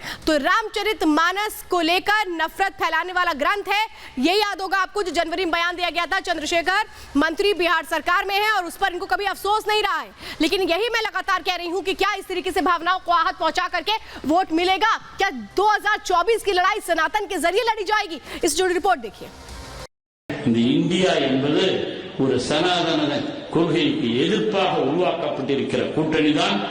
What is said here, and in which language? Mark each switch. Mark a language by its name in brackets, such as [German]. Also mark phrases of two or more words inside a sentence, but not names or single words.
[Hindi] तो रामचरितमानस को लेकर नफरत फैलाने वाला ग्रंथ है, ये याद होगा आपको, जो जनवरी में बयान दिया गया था। चंद्रशेखर मंत्री बिहार सरकार में है और उस पर इनको कभी अफसोस नहीं रहा है। लेकिन यही मैं लगातार कह रही हूं कि क्या इस तरीके से भावनाओं को आहत पहुंचा करके वोट मिलेगा? क्या 2024 की लड़ाई सनातन के जरिए लड़ी जाएगी? इस जो रिपोर्ट देखिए। [Tamil] இந்தியா என்பது ஒரு சனாதன கொள்கைக்கு எதிர்ப்பாக உருவாக்கப்பட்டிருக்கிற கூட்டணி தான்